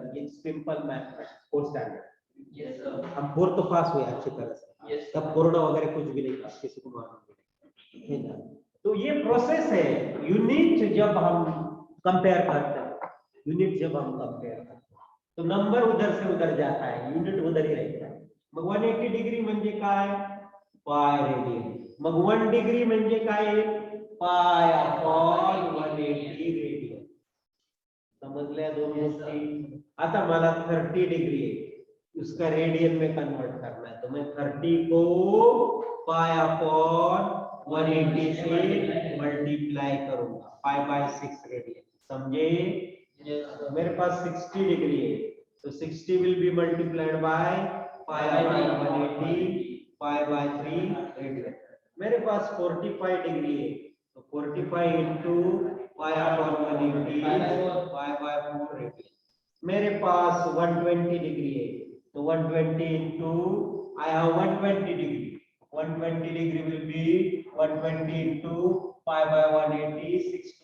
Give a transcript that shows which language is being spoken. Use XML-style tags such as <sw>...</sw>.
<en>It's simple math, fourth standard. Yes sir.</en> <hi>हम fourth तो पास हुए अच्छी तरह से,</hi> <en>yes</en> <hi>तब कोरोना वगैरह कुछ भी नहीं था, किसी को मालूम भी नहीं, है ना। तो ये प्रोसेस है, यूनिट जब हम कंपेयर करते हैं, यूनिट जब हम कंपेयर करते हैं तो नंबर उधर से उधर जाता है, यूनिट उधर ही रहता है।</hi> <mr>मग 180 डिग्री म्हणजे काय पाय रेडियन, मग 1 डिग्री म्हणजे काय पाय अपॉन 180 रेडियन। समजल्या दोन गोष्टी? आता मला</mr> <hi>30 डिग्री है, उसका रेडियन में कन्वर्ट करना है, तो मैं 30 को पाई अपॉन 180 से मल्टीप्लाई करूंगा, पाई बाय 6 रेडियन। समझे? मेरे पास 60 डिग्री है तो 60</hi> <en>will be multiplied by</en> <hi>pi upon 180 pi by 3 radian. मेरे पास 45 डिग्री है तो 45 into pi upon 180 pi by 4 radian. मेरे पास 120 डिग्री है तो 120 into</hi> <en>I have 120 degree. 120 degree will be 120 into pi by 180.</en>